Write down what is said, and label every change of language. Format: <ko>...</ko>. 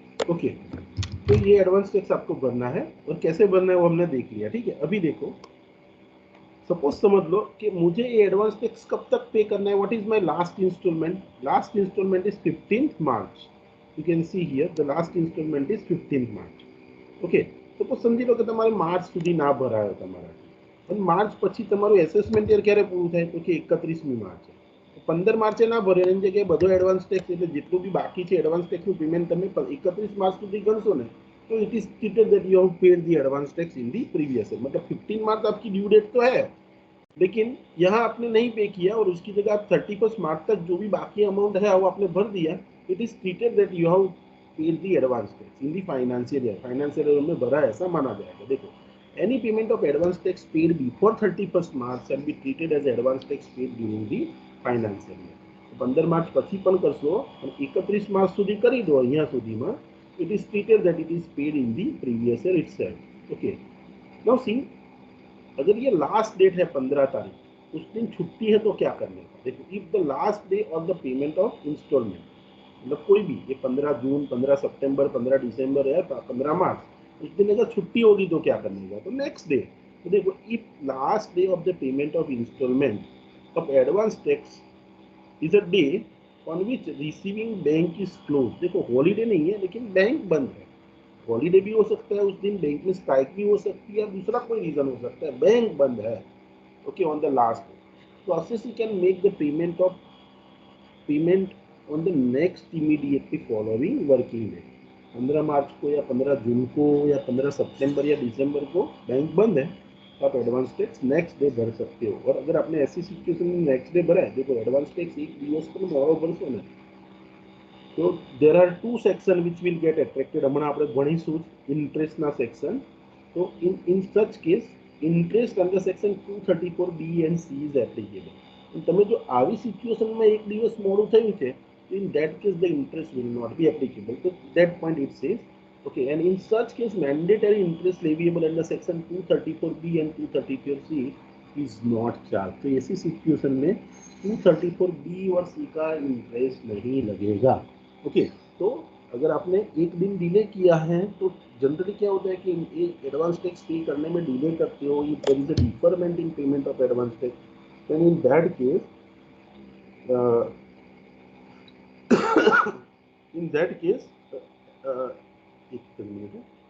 <hi>Okay, तो ये advance tax आपको भरना है, और कैसे भरना है वो हमने देख लिया. ठीक है, अभी देखो, सपोज समझ लो कि मुझे ये एडवांस टैक्स कब तक पे करना है.</hi> <en>What is my last installment? Last installment is 15th March. You can see here the last installment is 15th March.</en> <hi>Okay, suppose समझी लो कि</hi> <gu>તમારે માર્ચ સુધી ના ભરાયો તમારાથી, અને માર્ચ પછી તમારું એસેસમેન્ટ યર ક્યારે પૂરું થાય? તો કે 31મી માર્ચે. 15 માર્ચે ના ભરે, એની જગ્યાએ બધો એડવાન્સ ટેક્સ, એટલે જેટલું બી બાકી છે એડવાન્સ ટેક્સનું પેમેન્ટ તમે 31 માર્ચ સુધી ગણશો ને,</gu> <en>तो it is treated that you have paid the advance tax in the previous year.</en> <hi>मतलब 15 मार्च आपकी ड्यू डेट तो है, लेकिन यहाँ आपने नहीं पे किया, और उसकी जगह आप 31 मार्च तक जो भी बाकी अमाउंट है वो आपने भर दिया.</hi> <en>It is treated that you have paid the advance tax in the financial year.</en> <hi>Financial year में भरा ऐसा माना जाएगा.</hi> <en>देखो, any payment of advance tax paid before 31st March shall be treated as advance tax paid during the financial year.</en> <gu>15 March પછી પણ કરશો, અને 31 માર્ચ સુધી કરી દો અહીંયા સુધીમાં,</gu> <en>it is treated that it is paid in the previous year itself. Okay, now see,</en> <hi>अगर ये लास्ट डेट है 15 तारीख, उस दिन छुट्टी है, तो क्या करने का? देखो,</hi> <en>if the last day of the payment of installment,</en> <hi>मतलब कोई भी, ये 15 जून, 15 सितंबर, 15 दिसंबर या 15 मार्च, उस दिन अगर छुट्टी होगी तो क्या करने का? तो नेक्स्ट डे.</hi> <en>तो देखो, if last day of the payment of installment of advance tax is a day on which receiving bank is close.</en> <hi>देखो, हॉलीडे नहीं है, लेकिन बैंक बंद है. हॉलीडे भी हो सकता है उस दिन, बैंक में स्ट्राइक भी हो सकती है, दूसरा कोई रीजन हो सकता है, बैंक बंद है.</hi> <en>Okay, on the last day, तो assessee can make the payment on the next immediately following working day.</en> <hi>15 मार्च को या 15 जून को या 15 सितंबर या दिसंबर को बैंक बंद है, तो आप एडवांस टैक्स नेक्स्ट डे भर सकते हो. और अगर आपने ऐसी सिचुएशन में नेक्स्ट डे भरा है, देखो एडवांस टैक्स एक दिवस पर मोड़ो भरशो ने,</hi> <en>तो there are two section which will get attracted.</en> <gu>हमણાં આપણે ભણીશું ઇન્ટરેસ્ટના સેક્શન. તો</gu> <en>in such case interest under section 234B and C is applicable.</en> <gu>તમે જો આવી સિચ્યુએશનમાં એક દિવસ મોડું થયું છે,</gu> <en>in that case the interest will not be applicable. So that point it says, okay, and in such case mandatory interest leviable under section 234B and 234C is not charged.</en> <hi>तो ऐसी सिचुएशन में 234B और C का interest नहीं लगेगा. Okay, तो अगर आपने एक दिन डिले किया है, तो जनरली क्या होता है कि एडवांस टैक्स पे करने में डिले करते हो,</hi> <en>if there is a deferment in payment of advance tax, then in that case</en> <hi>in that case एक मिनट,</hi>